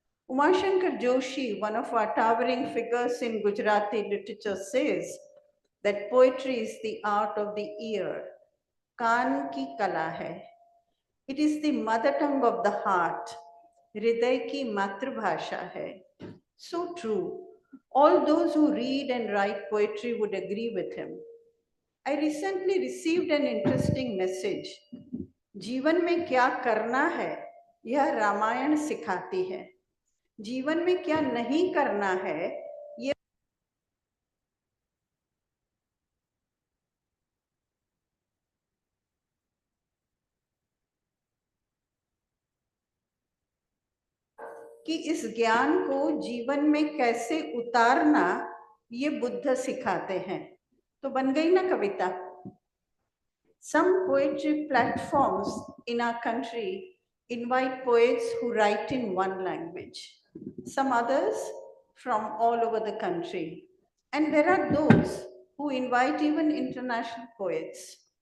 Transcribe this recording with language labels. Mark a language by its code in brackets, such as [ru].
[en] Umashankar Joshi, one of our towering figures in Gujarati literature, says that poetry is the art of the ear, [hi] kaan ki kala hai. [en] It is the mother tongue of the heart, [hi] hriday ki matrabhasha hai. [en] So true. All those who read and write poetry would agree with him. I recently received an interesting message. [hi] जीवन में क्या करना है यह रामायण सिखाती है, जीवन में क्या नहीं करना है यह कि इस ज्ञान को जीवन में कैसे उतारना ये बुद्ध सिखाते हैं। तो बन गई ना कविता। [en] Some poetry platforms in our country invite poets who write in one language, some others from all over the country. And there are those who invite even international poets.